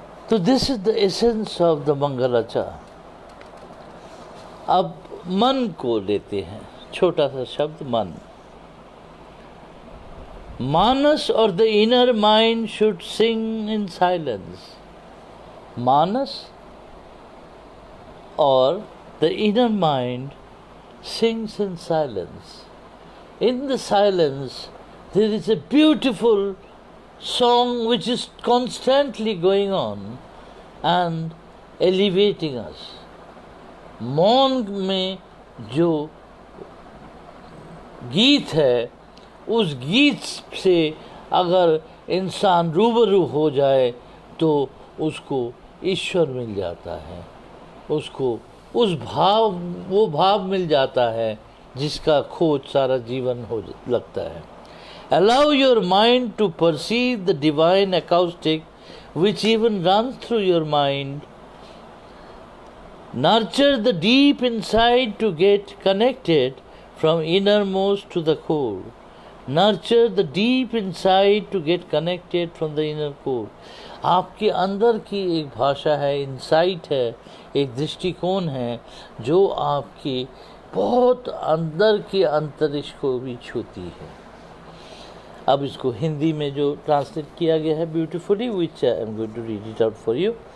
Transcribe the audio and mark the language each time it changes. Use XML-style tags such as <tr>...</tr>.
<hi>तो</hi> <en>this is the essence of the</en> <hi>मंगलाचरण। अब मन को लेते हैं, छोटा सा शब्द मन। मानस और</hi> <en>The inner mind should sing in silence.</en> <hi>मानस और</hi> <en>the inner mind sings in silence. In the silence, there is a beautiful song which is constantly going on and elevating us.</en> <hi>मौन में जो गीत है, उस गीत से अगर इंसान रूबरू हो जाए तो उसको ईश्वर मिल जाता है, उसको वो भाव मिल जाता है जिसका खोज सारा जीवन हो लगता है।</hi> <en>Allow your mind to perceive the divine acoustic which even runs through your mind. Nurture the deep inside to get connected from innermost to the core. Nurture the deep inside to get connected from the inner core.</en> <hi>आपके अंदर की एक भाषा है, insight है, एक दृष्टिकोण है जो आपके बहुत अंदर के अंतरिक्ष को भी छूती है। अब इसको हिंदी में जो ट्रांसलेट किया गया है beautifully,</hi> <en>Which I am going to read it out for you.</en>